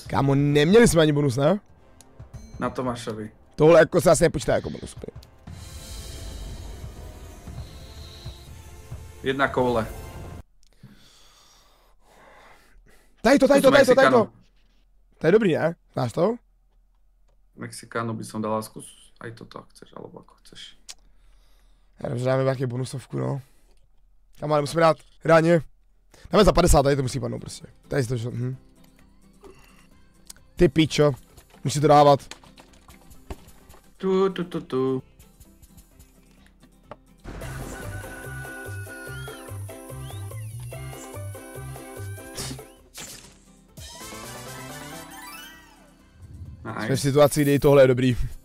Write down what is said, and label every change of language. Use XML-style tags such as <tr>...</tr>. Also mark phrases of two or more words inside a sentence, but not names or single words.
<cs>Kámo, neměli jsme ani bonus, ne? Na Tomášovi. Tohle jako se asi nepočítá jako bonus. Jedna koule. Tady to. To je dobrý, ne? Znáš to?</cs> <sk>Mexikánu by som dala zkus. Aj toto, ak chceš, alebo ako chceš.</sk> <cs>Já nevím, že dáme nějaký bonusovku, no. Tam ale musíme dát ráně. Dáme za 50, tady to musí padnout prostě. Tady si to, Ty pičo. Musí to dávat. Tu. Jsme v situaci, kdy tohle je dobrý.</cs>